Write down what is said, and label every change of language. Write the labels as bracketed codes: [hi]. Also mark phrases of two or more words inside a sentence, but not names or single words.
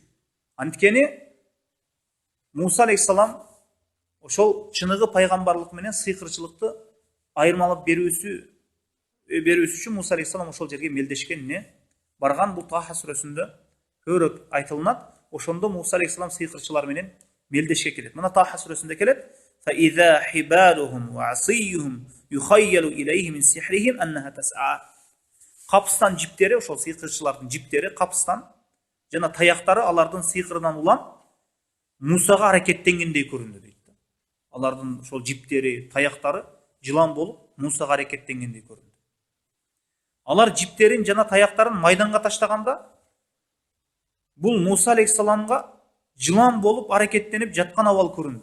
[ky] Анткени Муса алейхиссалам ошол чыныгы пайгамбарлык менен сыйкырчылыкты айырмалап берүүсү үчүн Муса алейхиссалам ошол жерге мелдешкен барган. Бул Таха сүрөсүндө көрөк айтылынат. Ошондо Муса алейхиссалам сыйкырчылар менен мелдешке келет. Мына Таха сүрөсүндө келет: [ar] "فإذا حبالهم وعصيهم يخيل إليه من سحرهم أنها تسعى." [ky] Капыстан жиптери, ошол сыйкырчылардын жиптери, капыстан жана таяктары алардын сыйкырынан улам Мусага аракеттенгендей көрүндү дейт. Алардын ошол жиптери, таяктары жылан болуп Мусага аракеттенгендей көрүндү. Алар жиптерин жана таяктарын майданга таштаганда, бул Муса алейхиссаламга жылан болуп аракеттенип жаткан абал көрүндү.